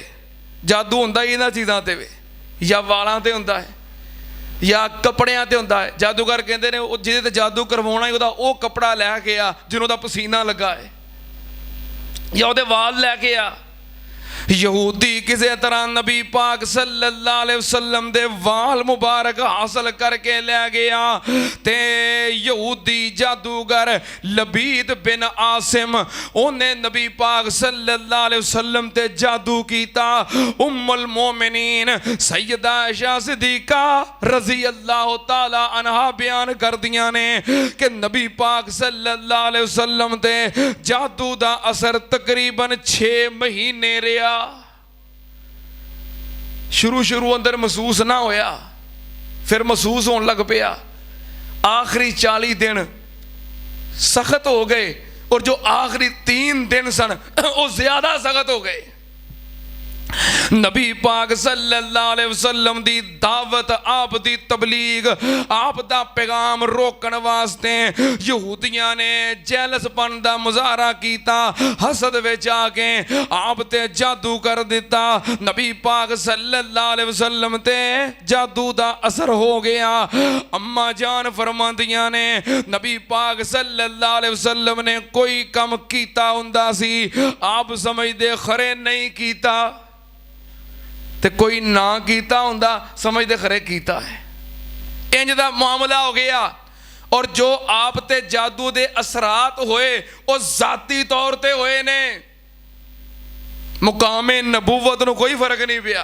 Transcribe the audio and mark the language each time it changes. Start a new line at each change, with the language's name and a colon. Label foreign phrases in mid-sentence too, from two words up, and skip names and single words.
Punjabi: جادو ہندا ہی اِنہاں چیزاں تے وے، یا والاں تے ہندا ہے یا کپڑیاں تے ہندا ہے.
Urdu: جادوگر کہتے ہیں
Punjabi: جہدے تے جادو کرواؤنا ہی اوہدا وہ کپڑا لےکے آ جنہوں دا پسینہ لگا ہے، یا اوہدے وال لےکے آ. یہودی کسی طرح نبی پاک
Arabic: صلى الله عليه وسلم
Punjabi: دے وال مبارک حاصل کرکے لے گیا. تے یہودی جادوگر لبید بن عاصم، اُنہیں نبی پاک
Arabic: صلى الله عليه وسلم
Punjabi: تے جادو کیتا. ام المومنین سیدہ عائشہ صدیقہ
Arabic: رضي الله تعالى عنها
Punjabi: بیان کر دیاں نے کہ نبی پاک
Arabic: صلى الله عليه وسلم
Punjabi: تے جادو دا اثر تقریباً 6 مہینے رہا. شروع اندر محسوس نہ ہویا، فیر محسوس ہونے لگ پیا. آخری 40 دن سخت ہو گئے اور جو آخری 3 دن سن وہ زیادہ سخت ہو گئے. نبی پاک
Arabic: صلى الله عليه وسلم
Punjabi: دی دعوت، آپ دی تبلیغ، آپ دا پیغام روکن واسطے یہودیاں نے جیلسپن دا مظاہرہ کیتا. حسد وچ آکے آپ تے جادو کر دتا. نبی پاک
Arabic: صلى الله عليه وسلم
Punjabi: تے جادو دا اثر ہو گیا. اماں جان فرماندیاں نے نبی پاک
Arabic: صلى الله عليه وسلم
Punjabi: نے کوئی کم کیتا ہندا سی، آپ سمجھدے کھرے نہیں کیتا، تے کوئی نہ کیتا ہندا سمجھدے کھرے کیتا ہے. اینج دا معاملہ ہو گیا. اور جو آپ تے جادو دے اثرات ہوئے وہ ذاتی طور تے ہوئے نے، مقامِ نبوت نوں کوئی فرق نہیں پیا.